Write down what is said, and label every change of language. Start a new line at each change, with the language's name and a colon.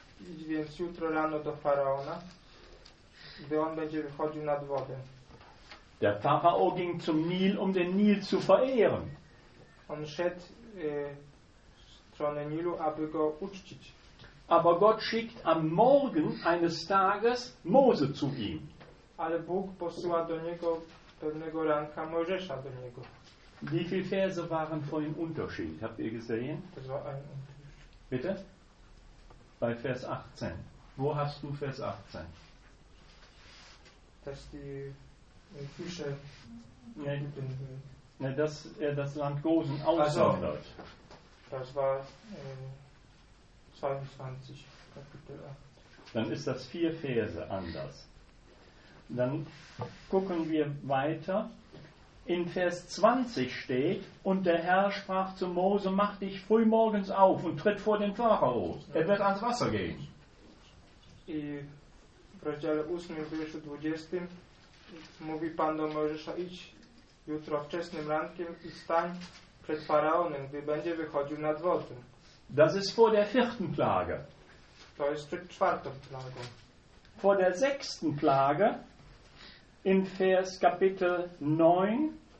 Polish: Idź więc jutro rano do Faraona, gdy on będzie wychodził nad wodę.
German: Der Pharao ging zum Nil, um den Nil zu verehren.
Polish: On szedł w stronę Nilu, aby go uczcić.
German: Aber Gott schickt am Morgen eines Tages Mose zu ihm.
Polish: Ale Bóg posyła do niego pewnego ranka Mojżesza do niego.
German: Wie viele Verse waren vorhin Unterschied? Habt ihr gesehen? Das war ein Bitte? Bei Vers 18. Wo hast du Vers 18? Dass die Fische ne, dass er das Land Gosen aussondert. Also, das war 22 Kapitel 8. Dann ist das vier Verse anders. Dann gucken wir weiter. In Vers 20 steht, und der Herr sprach zu Mose, mach dich frühmorgens auf und tritt vor den Pharao. Er wird ans Wasser gehen.
Polish: I w rozdziale 8, wierszu 20 mówi Pan do Mojżesza, idź jutro wczesnym rankiem i stań przed Faraonem, gdy będzie wychodził nad wodę.
German: Das ist vor der vierten Plage.
Polish: To jest przed czwartą plagą.
German: Vor der sechsten Plage in Vers Kapitel 9